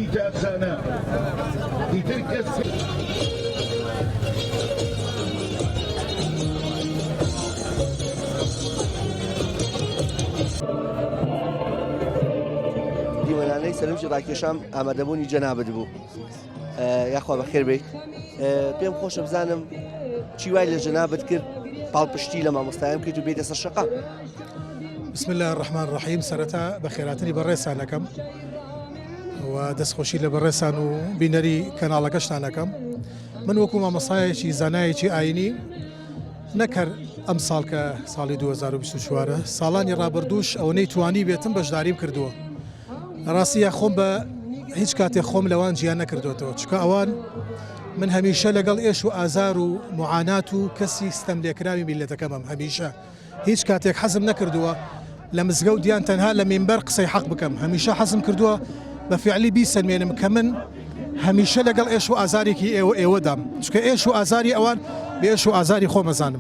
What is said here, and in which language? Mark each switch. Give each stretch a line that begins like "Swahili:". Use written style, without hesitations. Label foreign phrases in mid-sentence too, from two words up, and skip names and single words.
Central Kurdish: دیوەنانەی سەرنجی ڕاکێشام ئامادەبوونی جەنابەت بوو یاخوا بەخێر بێت پێم خۆشە بزانم چی وای لە جەنابەت کرد پاڵپشتی لە مامۆستایان کرد و بێتە سەر شەقا.
Arabic: بسم الله الرحمن الرحیم
Central Kurdish: سەرەتا بەخێراتنی بەڕێسانەکەم و دەستخۆشی لە بەڕێسان و بینەری کەناڵەکەشتانەکەم من وەکو مامۆستایەکی زانایەکی ئاینی نەکرد ئەم ساڵ کە ساڵی 2024 ساڵانی ڕابردووش ئەوەی توانی بێتم بەشداریم کردووە ڕاستیە خۆم بە هیچ کاتێک خۆم لەوان گیان نەکردوێتەوە چکە ئەوان من هەمیشە لەگەڵ ئێش و ئازار و معانات و کەسی ستەم لێکراوی میلەتەکەمم هەمیشە هیچ کاتێک حەزم نەکردووە لە مزگەوت دیان تەنها لە مینبەر قسەی حەق بکەم هەمیشە حەزم کردووە بە فعلی بیسەلمێنم کە من هەمیشە لەگەڵ ئێش و ئازارێکی ئێوەدام چکە ئێش و ئازاری ئەوان بە ئێش و ئازاری خۆمەزانم